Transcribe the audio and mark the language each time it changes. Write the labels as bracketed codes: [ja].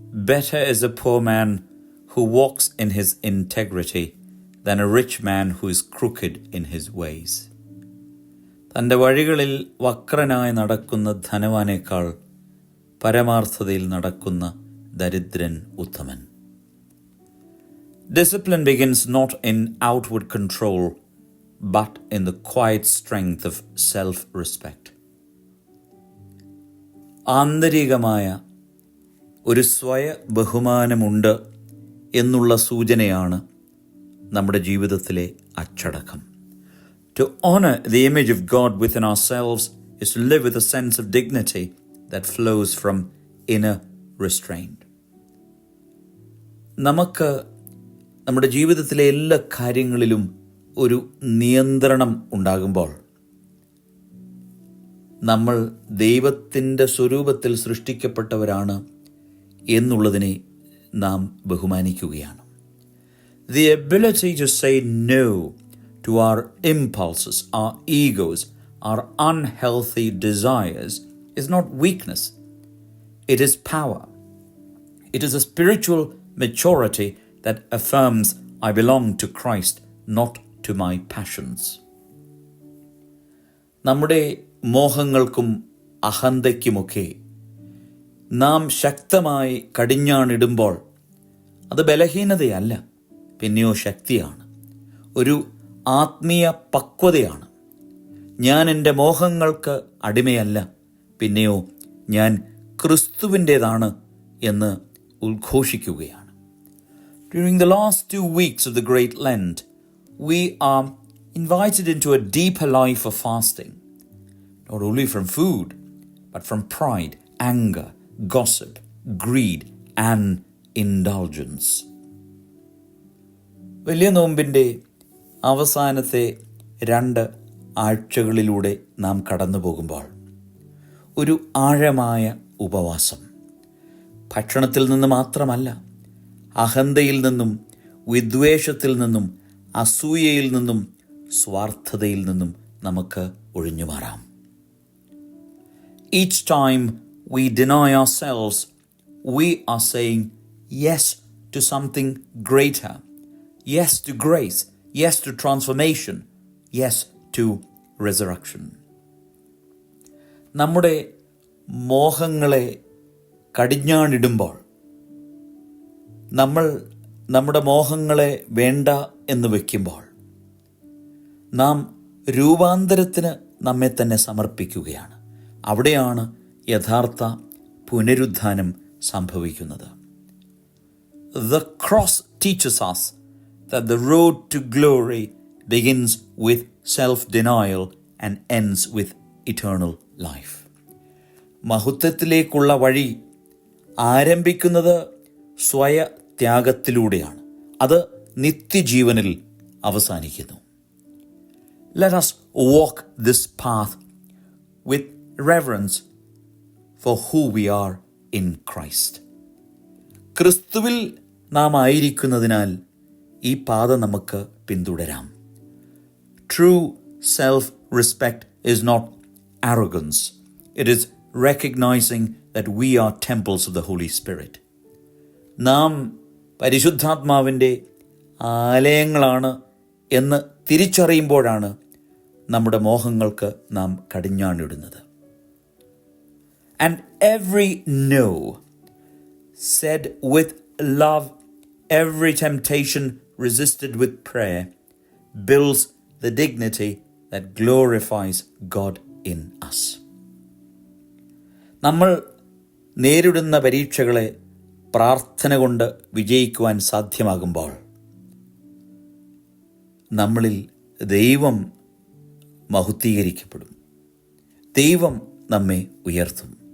[en] Better is a poor man who walks in his integrity than a rich man who is crooked in his ways. [ml] തൻ്റെ വഴികളിൽ വക്രനായി നടക്കുന്ന ധനവാനേക്കാൾ പരമാർത്ഥതയിൽ നടക്കുന്ന ദരിദ്രൻ ഉത്തമൻ. [en] Discipline begins not in outward control, but in the quiet strength of self-respect. [ml] ആന്തരികമായ ഒരു സ്വയ ബഹുമാനമുണ്ട് എന്നുള്ള സൂചനയാണ് നമ്മുടെ ജീവിതത്തിലെ അച്ചടക്കം. [en] To honor the image of God within ourselves is to live with a sense of dignity that flows from inner restraint. [ml] നമുക്ക് നമ്മുടെ ജീവിതത്തിലെ എല്ലാ കാര്യങ്ങളിലും ഒരു നിയന്ത്രണം ഉണ്ടാകുമ്പോൾ നമ്മൾ ദൈവത്തിൻ്റെ സ്വരൂപത്തിൽ സൃഷ്ടിക്കപ്പെട്ടവരാണ് എന്നുള്ളതിനെ നാം ബഹുമാനിക്കുകയാണ്. [en] The ability to say no to our impulses, our egos, our unhealthy desires is not weakness. It is power. It is a spiritual maturity that affirms I belong to Christ, not to my passions. [ml] നമ്മുടെ മോഹങ്ങൾക്കും അഹന്തയ്ക്കുമൊക്കെ നാം ശക്തമായി കടിഞ്ഞാണിടുമ്പോൾ അത് ബലഹീനതയല്ല, പിന്നെയോ ശക്തിയാണ്, ഒരു ആത്മീയ പക്വതയാണ്. ഞാൻ എൻ്റെ മോഹങ്ങൾക്ക് അടിമയല്ല, പിന്നെയോ ഞാൻ ക്രിസ്തുവിൻ്റേതാണ് എന്ന് ഉദ്ഘോഷിക്കുകയാണ്. [en] During the last 2 weeks of the Great Lent, we are invited into a deeper life of fasting, not only from food, but from pride, anger, gossip, greed, and indulgence. [ml] വലിയ നോമ്പിൻ്റെ അവസാനത്തെ 2 ആഴ്ചകളിലൂടെ നാം കടന്നു പോകുമ്പോൾ ഒരു ആഴമായ ഉപവാസം, ഭക്ഷണത്തിൽ നിന്ന് മാത്രമല്ല, അഹന്തയിൽ നിന്നും, വിദ്വേഷത്തിൽ നിന്നും, അസൂയയിൽ നിന്നും, സ്വാർത്ഥതയിൽ നിന്നും നമുക്ക് ഒഴിഞ്ഞു മാറാം. [en] Each time we deny ourselves, we are saying yes to something greater, yes to grace, yes to transformation, yes to resurrection. [ml] നമ്മുടെ മോഹങ്ങളെ കടിഞ്ഞാണിടുമ്പോൾ, നമ്മൾ നമ്മുടെ മോഹങ്ങളെ വേണ്ട എന്ന് വയ്ക്കുമ്പോൾ, നാം രൂപാന്തരത്തിന് നമ്മെ തന്നെ സമർപ്പിക്കുകയാണ്. അവിടെയാണ് യഥാർത്ഥ പുനരുദ്ധാനം സംഭവിക്കുന്നത്. [en] The cross teaches us that the road to glory begins with self-denial and ends with eternal life. [ml] മഹത്വത്തിലേക്കുള്ള വഴി ആരംഭിക്കുന്നത് സ്വയത്യാഗത്തിലൂടെയാണ്, അത് നിത്യജീവനിൽ അവസാനിക്കുന്നു. [en] Let us walk this path with reverence for who we are in Christ. [ml] ക്രിസ്തുവിൽ നാം ആയിരിക്കുന്നതിനാൽ ഈ പാത നമുക്ക് പിന്തുടരാം. [en] True self-respect is not arrogance. It is recognizing that we are temples of the Holy Spirit. [ml] നാം പരിശുദ്ധാത്മാവിൻ്റെ ആലയങ്ങളാണ് എന്ന് തിരിച്ചറിയുമ്പോഴാണ് നമ്മുടെ മോഹങ്ങൾക്ക് നാം കടിഞ്ഞാണിടുന്നത്. [en] And every no said with love, every temptation resisted with prayer, builds the dignity that glorifies God in us. [ml] നമ്മൾ നേരിടുന്ന പരീക്ഷകളെ പ്രാർത്ഥന കൊണ്ട് വിജയിക്കുവാൻ സാധ്യമാകുമ്പോൾ നമ്മളിൽ ദൈവം മഹത്വീകരിക്കപ്പെടും, ദൈവം നമ്മെ ഉയർത്തും.